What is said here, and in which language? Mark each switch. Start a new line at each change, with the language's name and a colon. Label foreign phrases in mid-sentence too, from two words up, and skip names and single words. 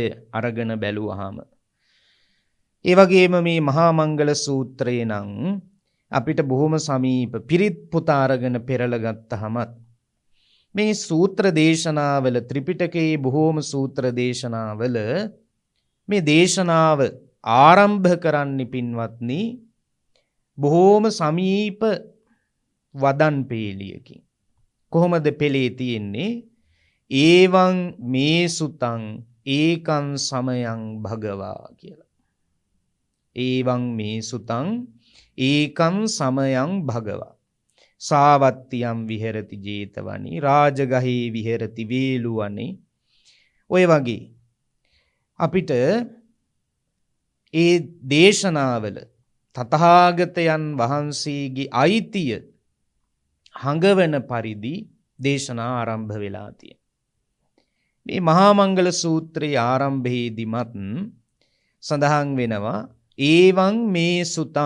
Sinhala: අරගෙන බැලුවහම ඒ වගේම මේ මහා මංගල සූත්‍රය නම් අපිට බොහොම සමීප පිරිත් පොත අරගෙන පෙරලා ගත්තහමත් මේ සූත්‍ර දේශනාවල ත්‍රිපිටකයේ බොහෝම සූත්‍ර දේශනාවල මේ දේශනාව ආරම්භ කරන්න පින්වත්නි බොහෝම සමීප වදන් පේලියකින්. කොහොමද පෙළේ තියෙන්නේ?
Pali: ඒවං මේ සුතං ඒකං සමයං භගවා කියලා. ඒවං මේ සුතං ඒකං සමයං භගවා. සාවත්තියම් විහෙරති ජේතවනි රාජගහේ විහෙරති වේලුවනේ.
Sinhala: ඔය වගේ අපිට ඒ දේශනාවල තථාගතයන් වහන්සේගේ අයිතිය හඟවන පරිදි දේශනා ආරම්භ වෙලා තියෙනවා. මේ මහා මංගල සූත්‍රයේ ආරම්භයේදීමත් සඳහන් වෙනවා
Pali: ඒවං මේ සුතං.